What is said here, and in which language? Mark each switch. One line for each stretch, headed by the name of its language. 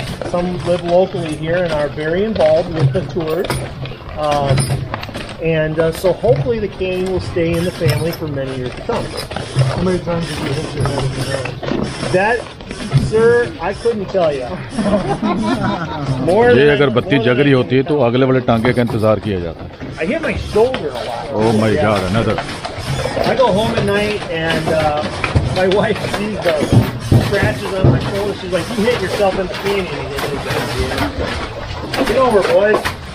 English: Some live locally here and are very involved with the tours. So hopefully the canyon will stay in the family for many years to come. How many times did you hit your head in the nose? That, sir, I couldn't tell you.
Hindi: ये अगर बत्ती जग रही होती है तो अगले वाले टांगे का इंतजार किया जाता है.
English: I hit my shoulder a lot. Oh my God, another. I go home at night and my wife sees the scratches on my shoulder. She's like, "You hit yourself in the canyon." Get over, boys.